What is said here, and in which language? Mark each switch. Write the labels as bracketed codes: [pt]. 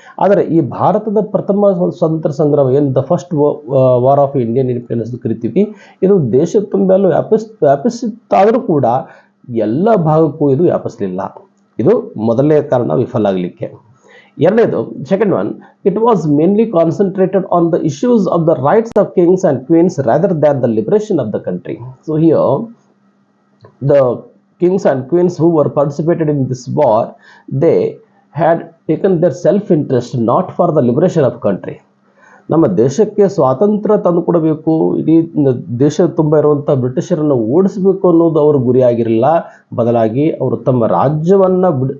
[kn] ಆದರೆ ಈ ಭಾರತದ ಪ್ರಥಮ ಸ್ವಾತಂತ್ರ್ಯ ಸಂಗ್ರಾಮ ಏನು [en] the first war of Indian independence [kn] ಕರಿತೀವಿ, ಇದು ದೇಶ ತುಂಬೆಲ್ಲೂ ವ್ಯಾಪಿಸಿತ್ತಾದರೂ ಕೂಡ ಎಲ್ಲ ಭಾಗಕ್ಕೂ ಇದು ವ್ಯಾಪಿಸಲಿಲ್ಲ. ಇದು ಮೊದಲನೇ ಕಾರಣ ವಿಫಲ ಆಗಲಿಕ್ಕೆ. ಎರಡನೇದು, [en] Second one, it was mainly concentrated on the issues of the rights of kings and queens rather than the liberation of the country. So here the kings and queens who were participated in this war, they had taken their self-interest not for the liberation of country. [kn] ನಮ್ಮ ದೇಶಕ್ಕೆ ಸ್ವಾತಂತ್ರ್ಯ ತಂದುಕೊಡಬೇಕು, ಇಡೀ ದೇಶ ತುಂಬ ಇರುವಂಥ ಬ್ರಿಟಿಷರನ್ನು ಓಡಿಸಬೇಕು ಅನ್ನೋದು ಅವ್ರ ಗುರಿಯಾಗಿರಲಿಲ್ಲ. ಬದಲಾಗಿ ಅವರು ತಮ್ಮ ರಾಜ್ಯವನ್ನು